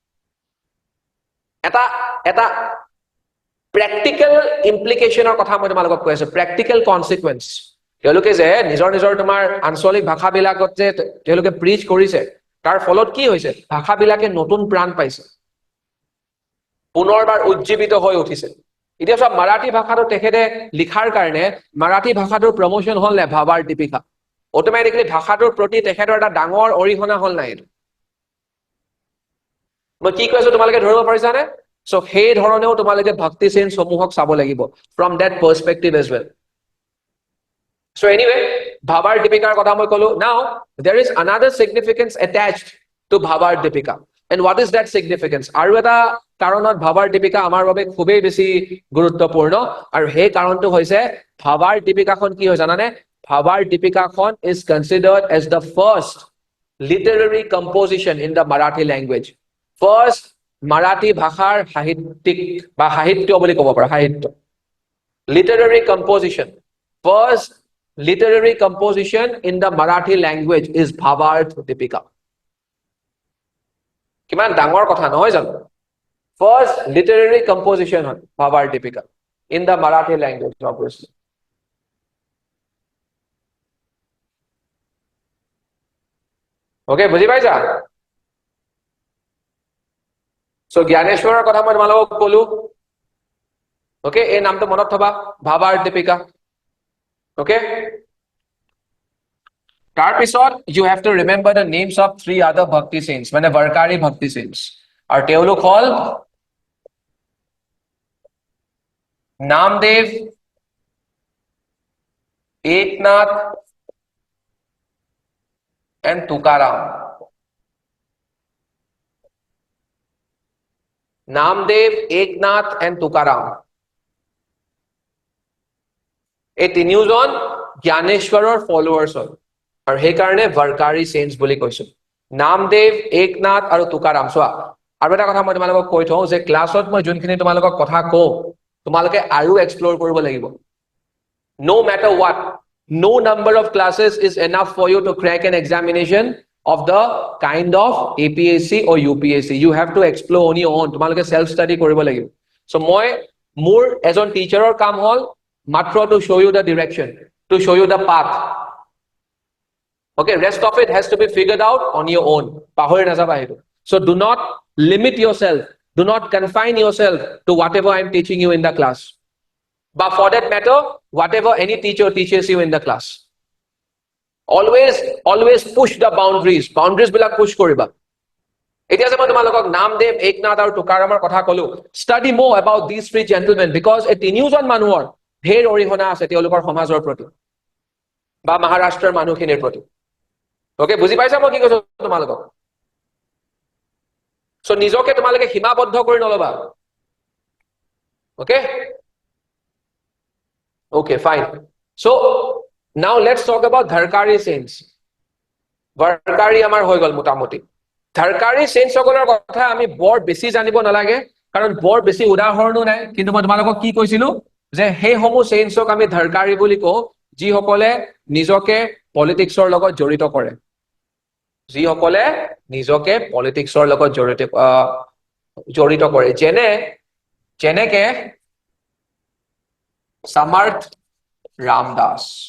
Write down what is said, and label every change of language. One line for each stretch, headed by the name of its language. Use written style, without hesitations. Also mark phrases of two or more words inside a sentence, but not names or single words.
Assamese: এটা এটা
English: practical implication
Assamese: কথা মই তোমালোকক কৈ আছো
English: practical consequence
Assamese: তেওঁলোকে যে নিজৰ নিজৰ তোমাৰ আঞ্চলিক ভাষাবিলাকত যে তেওঁলোকে প্ৰিচ কৰিছে তাৰ ফলত কি হৈছে ভাষাবিলাকে নতুন প্ৰাণ পাইছে পুনৰবাৰ উজ্জীৱিত হৈ উঠিছে এতিয়া সব মাৰাঠী ভাষাটো তেখেতে লিখাৰ কাৰণে মাৰাঠী ভাষাটোৰ প্ৰমোশন হল নে ভাৱাৰ দীপিকা অটোমেটিকলি ভাষাটোৰ প্ৰতি তেখেতৰ এটা ডাঙৰ অৰিহণা হল নাই মই কি কৈছো তোমালোকে ধৰিব পাৰিছানে সো সেই ধৰণেও তোমালোকে ভক্তি সেন সমূহক চাব লাগিব
English: from that perspective as well so anyway
Assamese: ভাৱাৰ
English: দীপিকাৰ কথা মই কলো now there is another significance attached to Bhavarth Deepika and what is that significance
Assamese: আৰু এটা কাৰণত ভাৱাৰ দীপিকা আমাৰ বাবে খুবেই বেছি গুৰুত্বপূৰ্ণ আৰু সেই কাৰণটো হৈছে ভাৱাৰ দীপিকাখন কি হয় জানানে ভাৱাৰ দীপিকাখন
English: is considered as the first literary composition in the Marathi language first Marathi
Assamese: ভাষাৰ সাহিত্যিক বা সাহিত্য বুলি ক'ব পাৰা সাহিত্য
English: literary composition first literary composition in the Marathi language is Bhavarth Deepika
Assamese: কিমান ডাঙৰ কথা নহয় জানো
English: first literary composition
Assamese: হয় Bhavarth Deepika
English: in the Marathi language obviously
Assamese: okay বুজি পাইছা সো জ্ঞানেশ্বৰৰ কথা মই তোমালোকক কলো okay এই নামটো মনত থবা Bhavarth Deepika okay তাৰ পিছত
English: you have to remember the names of three other bhakti saints
Assamese: মানে
English: varkari bhakti saints
Assamese: আৰু তেওঁলোক হল Namdev Eknath and Tukaram Namdev Eknath and Tukaram এই তিনিওজন জ্ঞানেশ্বৰৰ ফলোৱাৰ্ছ হয় আৰু সেই কাৰণে
English: varkari saints
Assamese: বুলি কৈছো Namdev Eknath আৰু Tukaram চোৱা আৰু এটা কথা মই তোমালোকক কৈ থওঁ যে ক্লাছত মই যোনখিনি তোমালোকক কথা কওঁ তোমালোকে আৰু এক্সপ্লোৰ কৰিব লাগিব
English: no matter what no number of classes is enough for you to crack an examination of the kind of APSC or UPSC you have to explore on your own তোমালোকে self study
Assamese: কৰিব লাগিব
English: so
Assamese: মই মোৰ এজন টিচাৰৰ কাম হল মাত্ৰ
English: to show you the direction to show you the path okay rest of it has to be figured out on your own
Assamese: পাহৰি নাযাবা সেইটো
English: so do not limit yourself do not confine yourself to whatever I am teaching you in the class but for that matter whatever any teacher teaches you in the class always push the boundaries
Assamese: বিলাক push কৰিবা এতিয়া যে মই তোমালোকক নামদেৱ একনাথ আৰু তুকাৰামৰ কথা কলো
English: study more about these three gentlemen because
Assamese: এই তিনিওজন মানুহৰ ঢেৰ অৰিহণা আছে তেওঁলোকৰ সমাজৰ প্ৰতি বা মহাৰাষ্ট্ৰৰ মানুহখিনিৰ প্ৰতি okay বুজি পাইছা মই কি কৈছো তোমালোকক
English: so
Assamese: নিজকে তোমালোকে সীমাবদ্ধ কৰি নলবা
English: okay fine so now let's talk about dharkari saints
Assamese: varkari আমাৰ হৈ গল মোটামুটি
English: dharkari saints
Assamese: সকলৰ কথা আমি বৰ বেছি জানিব নালাগে কাৰণ বৰ বেছি উদাহৰণো নাই কিন্তু মই তোমালোকক কি কৈছিলো যে সেই সমূহ saintsক আমি dharkari বুলি কওঁ যিসকলে নিজকে পলিটিক্সৰ লগত জড়িত কৰে যিসকলে নিজকে পলিটিক্সৰ লগত জড়িত জড়িত কৰে যেনেকে সমৰ্থ ৰামদাস